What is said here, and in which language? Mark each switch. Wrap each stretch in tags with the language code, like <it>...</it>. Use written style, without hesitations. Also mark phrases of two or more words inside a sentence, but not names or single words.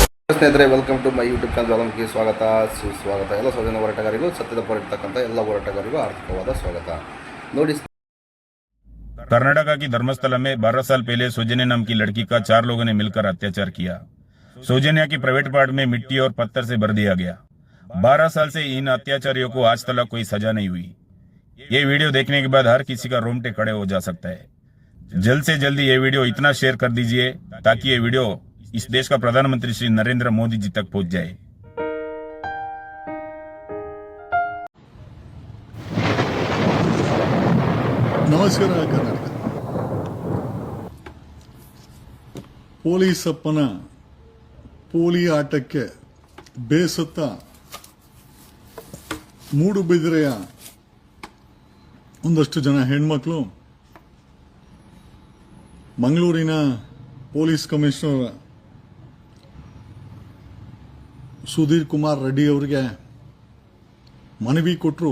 <kn>ಸ್ನೇಹಿತರೆ,</kn> <en>welcome to my YouTube</en> <kn>ಚಾನಲ್ಗೆ ಸ್ವಾಗತ ಸುಸ್ವಾಗತ. ಎಲ್ಲ ಸ್ವಜನ ಹೋರಾಟಗಾರಿಗೂ ಸತ್ಯದ ಪರತಕ್ಕಂಥ ಎಲ್ಲ ಹೋರಾಟಗಾರಿಗೂ ಆರ್ಥಿಕವಾದ ಸ್ವಾಗತ. ನೋಡಿ,</kn> <hi>कर्नाटक की धर्मस्थला में 12 साल पहले सौजन्या नाम की लड़की का 4 लोगों ने मिलकर अत्याचार किया। सौजन्या की</hi> <en>private part</en> <hi>में मिट्टी और पत्थर से भर दिया गया। 12 साल से इन अत्याचारियों को आज तक कोई सजा नहीं हुई। ये वीडियो देखने के बाद हर किसी का रोंगटे खड़े हो जा सकता है। जल्द से जल्दी ये वीडियो इतना शेयर कर दीजिए ताकि ये वीडियो इस देश का प्रधानमंत्री श्री नरेंद्र मोदी जी तक पहुंच जाए।</hi> <kn>ನಮಸ್ಕಾರ ಕರ್ನಾಟಕ. ಪೊಲೀಸಪ್ಪನ ಪೋಲಿ ಆಟಕ್ಕೆ ಬೇಸತ್ತ ಮೂಡುಬಿದಿರೆಯ ಒಂದಷ್ಟು ಜನ ಹೆಣ್ಮಕ್ಳು ಮಂಗಳೂರಿನ</kn> <en>police commissioner</en> <kn>ಸುಧೀರ್ ಕುಮಾರ್ ರೆಡ್ಡಿ ಅವರಿಗೆ ಮನವಿ ಕೊಟ್ಟರು.</kn>